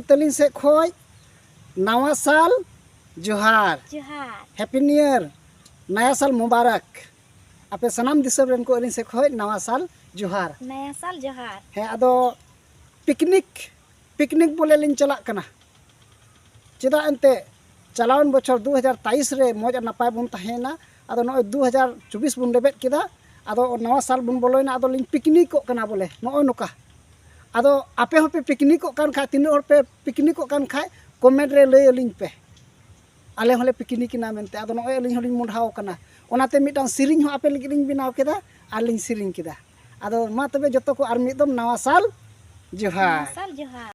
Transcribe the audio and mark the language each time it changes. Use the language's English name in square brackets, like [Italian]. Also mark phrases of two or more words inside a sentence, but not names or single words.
[Santali] तलिंग से खोज नवा साल जोहार [English] Happy New Year [Hindi] नया साल मुबारक [Santali] आपे सनाम दिसम रेन को अलिंग से खोज नवा साल जोहार है अदो पिकनिक बोले लिंग चला कना चेदा एंते चलावन बछर 2023 रे मौज नपाय बुन तहेना अदो नो 2024 बुन लेबेट किदा अदो नवा साल बुन बोलोयना अदो लिंग पिकनिक को कना बोले नो नुका अदो आपे होपे पिकनिक को कान खा तीन और पे पिकनिक को कान खा कमेंट रे लय लिंग पे आले होले पिकनिक ना मेनते अदो नो लिंग होलिंग मुंढाव कना ओनाते मिटान सिरिंग हो आपे लिंग बिनाव केदा आ लिंग सिरिंग केदा अदो मा तबे जतो को आर मिदम नवा साल जोहार।